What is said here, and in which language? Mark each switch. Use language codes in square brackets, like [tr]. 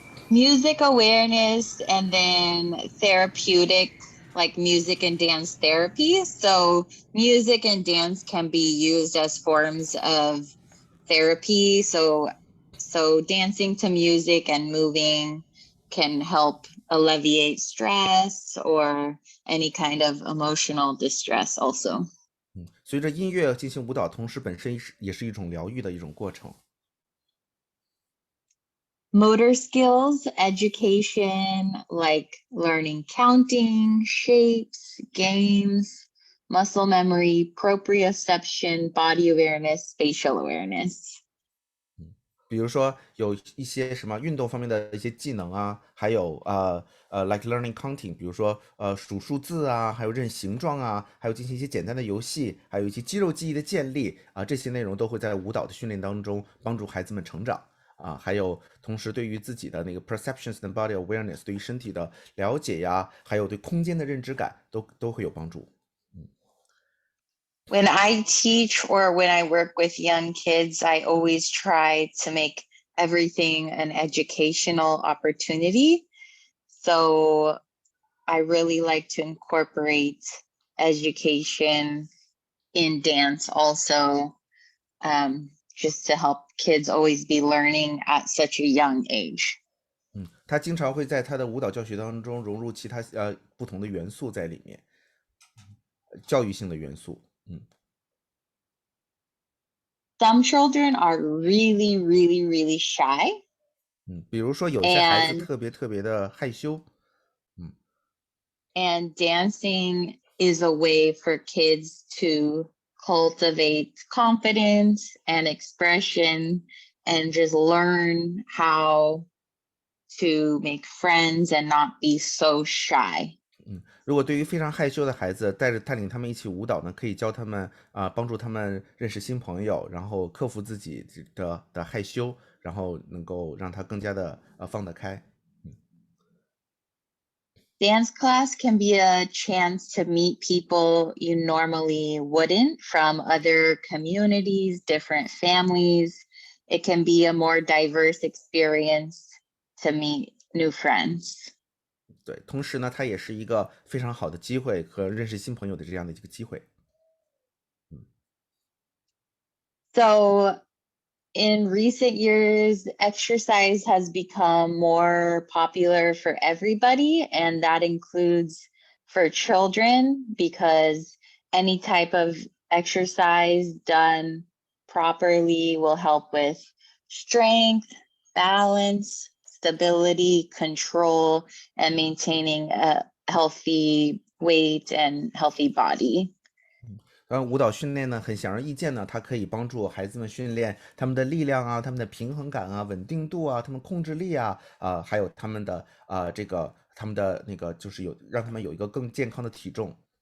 [en] Music awareness and then therapeutic, like music and dance therapy. So music and dance can be used as forms of therapy. So dancing to music and moving can help alleviate stress or any kind of emotional distress also. [zh] 随着音乐进行舞蹈，同时本身也是一种疗愈的一种过程。 [en] Motor skills, education, like learning counting, shapes, games, muscle memory, proprioception, body awareness, spatial awareness. [zh] 比如说有一些什么运动方面的一些技能啊，还有 [en] like learning counting， [zh] 比如说数数字啊，还有认形状啊，还有进行一些简单的游戏，还有一些肌肉记忆的建立啊，这些内容都会在舞蹈的训练当中帮助孩子们成长啊。还有同时对于自己的那个 [en] perceptions and body awareness， [zh] 对于身体的了解呀，还有对空间的认知感都会有帮助。 [en] When I teach or when I work with young kids, I always try to make everything an educational opportunity. So I really like to incorporate education in dance also, just to help kids always be learning at such a young age. [zh] 他经常会在他的舞蹈教学当中融入其他不同的元素在里面，教育性的元素。 [en] Some children are really, really, really shy. [zh] 比如说有些孩子特别的害羞。 [en] And dancing is a way for kids to cultivate confidence and expression and just learn how to make friends and not be so shy. [zh] 如果对于非常害羞的孩子，带领他们一起舞蹈呢，可以教他们帮助他们认识新朋友，然后克服自己的害羞，然后能够让他更加的放得开。 [en] Dance class can be a chance to meet people you normally wouldn't from other communities, different families. It can be a more diverse experience to meet new friends. [zh] 对，同时呢，它也是一个非常好的机会和认识新朋友的这样的一个机会。 [en] So in recent years, exercise has become more popular for everybody, and that includes for children, because any type of exercise done properly will help with strength, balance, stability, control, and maintaining a healthy weight and healthy body. [zh] 舞蹈训练呢，很显而易见呢，它可以帮助孩子们训练他们的力量啊，他们的平衡感啊，稳定度啊，他们控制力啊，还有他们的他们的那个就是让他们有一个更健康的体重。